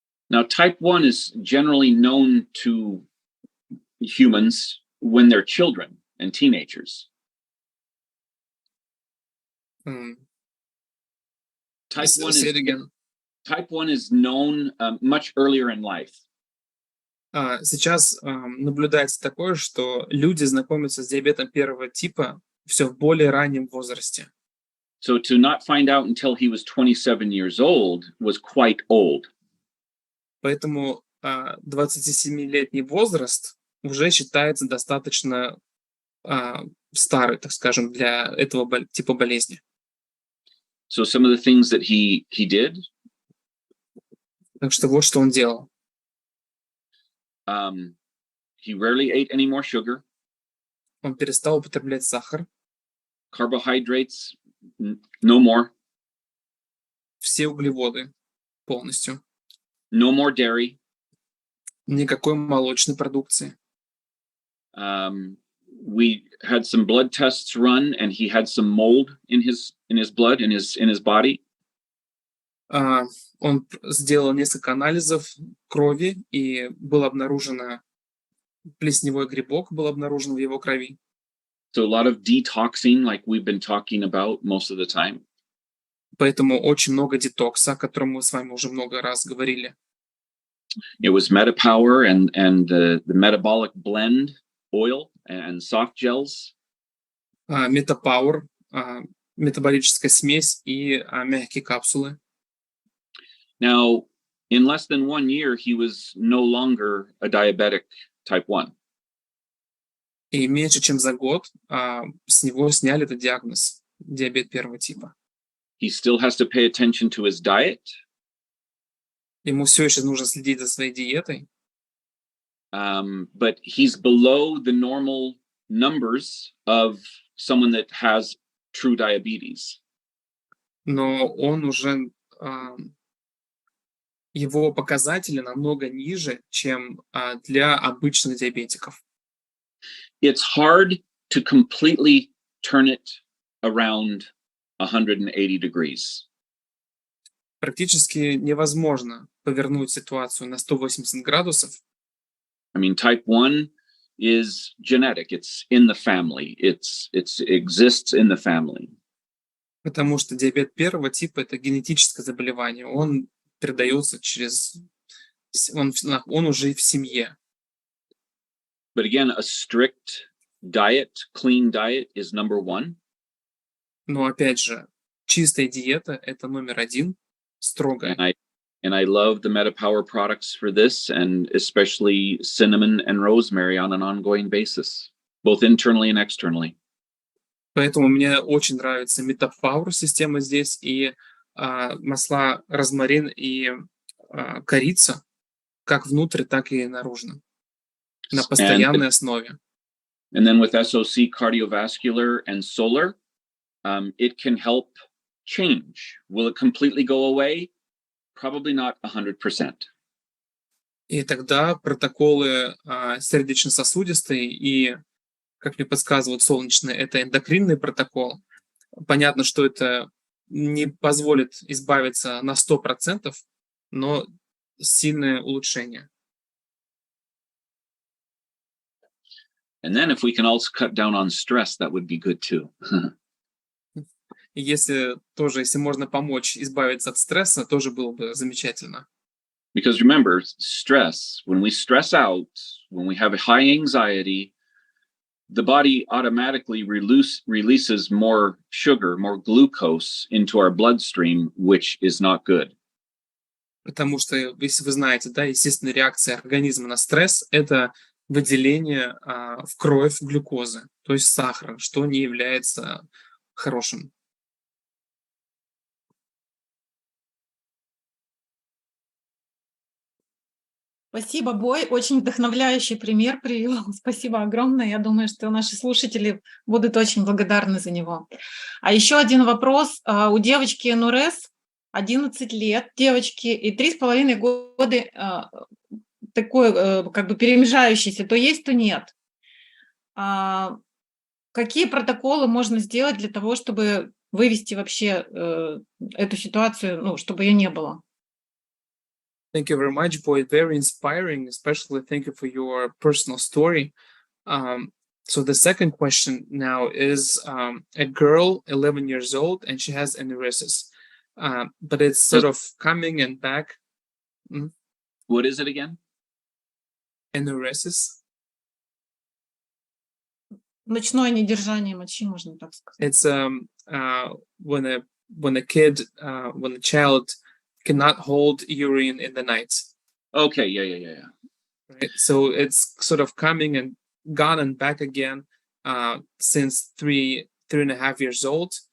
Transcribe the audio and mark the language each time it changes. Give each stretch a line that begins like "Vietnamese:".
English: Now, type 1 is generally known to humans when they're children and teenagers. Type 1 Say is it again. Type 1 is known much earlier in life.
Russian: Сейчас наблюдается такое, что люди знакомятся с диабетом первого типа все в более раннем возрасте.
English: So to not find out until he was 27 years old was quite old.
Russian: Поэтому 27-летний возраст уже считается достаточно старый, так скажем, для этого типа болезни.
English: So some of the things that he did.
Russian: Так что вот что он делал.
English: He rarely ate any more sugar.
Russian: Он перестал употреблять сахар.
English: Carbohydrates, no more.
Russian: Все углеводы полностью.
English: No more dairy.
Russian: Никакой молочной продукции.
English: We had some blood tests run, and he had some mold in his blood, in his body.
Russian: Он сделал несколько анализов крови, и был обнаружено плесневой грибок, был обнаружен в его крови.
English: So a lot of detoxing, like we've been talking about most of the time.
Russian: Поэтому очень много детокса, о котором мы с вами уже много раз говорили.
English: It was MetaPower and the metabolic blend oil and soft gels.
Russian: MetaPower, метаболическая смесь и мягкие капсулы.
English: Now, in less than 1 year, he was no longer a diabetic type 1.
Russian: И меньше чем за год с него сняли этот диагноз диабет первого типа.
English: He still has to pay attention to his diet.
Russian: Ему все еще нужно следить за своей диетой.
English: But he's below the normal numbers of someone that has true diabetes.
Russian: Но он уже его показатели намного ниже, чем для обычных диабетиков.
English: It's hard to completely turn it around 180 degrees.
Russian: Практически невозможно повернуть ситуацию на 180 градусов.
English: I mean, type 1 is genetic. It's in the family. It exists in the family.
Russian: Потому что диабет первого типа – это генетическое заболевание. Он передается через... Он уже в семье.
English: But again, a strict diet, clean diet is number 1.
Russian: Но опять же, чистая диета – это номер один, строгая.
English: And I love the MetaPower products for this, and especially cinnamon and rosemary on an ongoing basis, both internally and externally.
Russian: Поэтому мне очень нравится MetaPower система здесь, и масла розмарин и корица, как внутрь, так и наружно, на постоянной основе.
English: And then with SOC cardiovascular and solar, it can help change. Will it completely go away? Probably not 100%.
Russian: И тогда протоколы сердечно-сосудистые и, как мне подсказывают солнечные, это эндокринный протокол. Понятно, что это не позволит избавиться на 100%, но сильное улучшение.
English: And then if we can also cut down on stress, that would be good too.
Russian: И если можно помочь избавиться от стресса, тоже было бы замечательно.
English: Because remember, stress, when we stress out, when we have high anxiety, the body automatically releases more sugar, more glucose into our bloodstream, which is not good.
Russian: Потому что, если вы знаете, да, естественная реакция организма на стресс – это выделение в кровь глюкозы, то есть сахара, что не является хорошим. Спасибо, Бой. Очень вдохновляющий пример привел. Спасибо огромное. Я думаю, что наши слушатели будут очень благодарны за него. А еще один вопрос. У девочки Нурес 11 лет, девочки, и 3,5 года такой как бы перемежающийся, то есть, то нет. Какие протоколы можно сделать для того, чтобы вывести вообще эту ситуацию, ну, чтобы ее не было?
English: Thank you very much, Boyd. Very inspiring, especially thank you for your personal story. So the second question now is a girl, 11 years old, and she has enuresis, but it's sort of coming and back. What is it again? Enuresis.
Russian: Ночное недержание мочи, можно так сказать.
English: It's when a child cannot hold urine in the night. Okay, yeah. Right? So it's sort of coming and gone and back again since 3.5 years old.